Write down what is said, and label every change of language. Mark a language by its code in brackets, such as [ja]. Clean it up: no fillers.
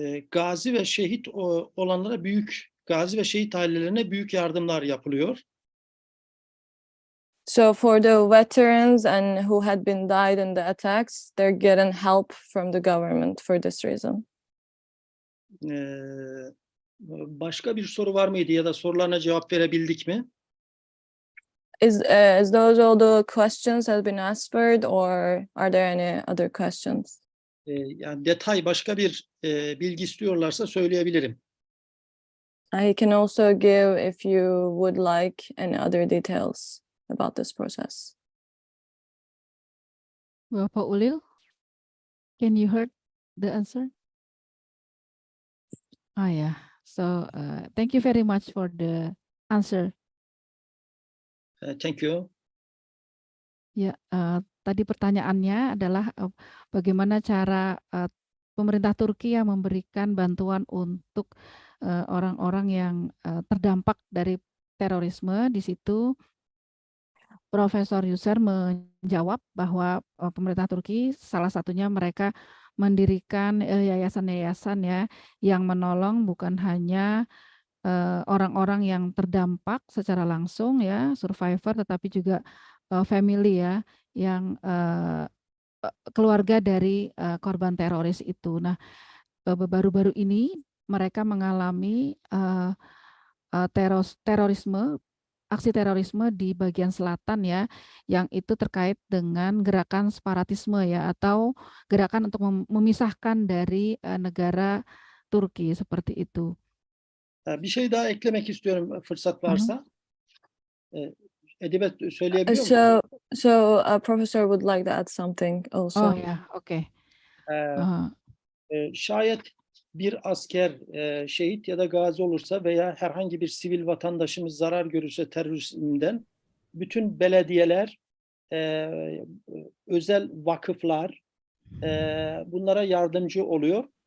[tr] Gazi ve şehit olanlara gazi ve şehit ailelerine büyük yardımlar yapılıyor. [en] So for the veterans and who had been died in the attacks, they're getting help from the government for this reason. [tr] Başka bir soru var mıydı ya da sorularına cevap verebildik mi? [en] Is those all the questions have been answered, or are there any other questions? [tr] Yani detay başka bir bilgi istiyorlarsa söyleyebilirim. [en] I can also give if you would like any other details about this process. Bapak Ulil, can you hear the answer? Oh yeah. So thank you very much for the answer. Thank you. [id] Ya, tadi pertanyaannya adalah bagaimana cara pemerintah Turki yang memberikan bantuan untuk orang-orang yang terdampak dari terorisme. Di situ Profesor Yusar menjawab bahwa pemerintah Turki salah satunya mereka mendirikan yayasan-yayasan ya yang menolong bukan hanya orang-orang yang terdampak secara langsung ya, survivor, tetapi juga family ya, yang keluarga dari korban teroris itu. Nah, baru-baru ini mereka mengalami terorisme, aksi terorisme di bagian selatan ya, yang itu terkait dengan gerakan separatisme ya, atau gerakan untuk memisahkan dari negara Turki seperti itu. [tr] Bir şey daha eklemek istiyorum fırsat varsa. Edebiyat söyleyebiliyor musun? [en] So professor would like to add something also. [id] Oh ya, oke. [tr] Şayet bir asker şehit ya da gazi olursa veya herhangi bir sivil vatandaşımız zarar görürse terörizmden, bütün belediyeler, özel vakıflar bunlara yardımcı oluyor.